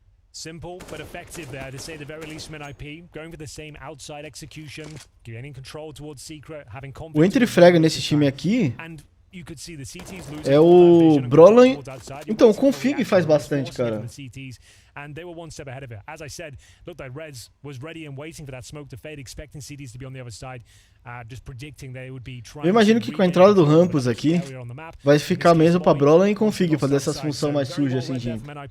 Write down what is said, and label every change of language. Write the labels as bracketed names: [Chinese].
[English] Simple but effective there, to say the very least from NIP. Going for the same outside execution, gaining control towards Secret, having confidence. [Portuguese] O entre-frag nesse time aqui [English] And you could see the CTs losing [Portuguese] é o Brolan. Então, o Config faz bastante, cara. [English] And they were one step ahead of it. As I said, looked like Rez was ready and waiting for that smoke to fade, expecting CTs to be on the other side, just predicting they would be trying. [Portuguese] Eu imagino que com a entrada do Rampus aqui, vai ficar mesmo pra Brolan e Config fazer essas funções mais sujas assim, gente.